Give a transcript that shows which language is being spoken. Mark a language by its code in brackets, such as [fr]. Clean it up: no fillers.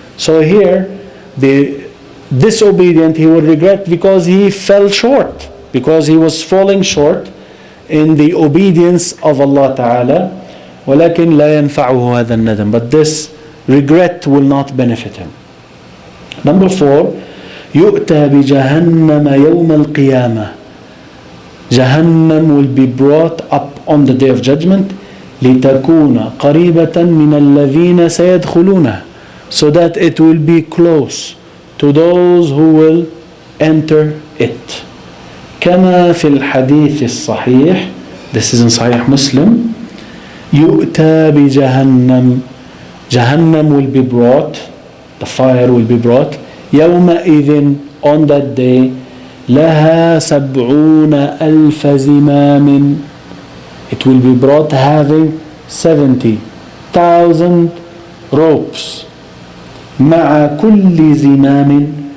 [en] So here, the disobedient, he will regret because he fell short, because he was falling short in the obedience of Allah Ta'ala. [ar] ولكن لا ينفعه هذا الندم, [en] but this regret will not benefit him. Number four, [ar] يؤتى بجهنم يوم القيامة. [en] Jahannam will be brought up on the day of judgment. [ar] لتكون قريبة من الذين سيدخلونه, [en] so that it will be close to those who will enter it. [ar] كما في الحديث الصحيح, [en] this is in Sahih Muslim, [ar] يؤتى بجهنم, [en] Jahannam will be brought, the fire will be brought, يومئذ, on that day, [ar] لها 70,000 زمام, [en] it will be brought having 70,000 ropes. [ar] مع كل زمام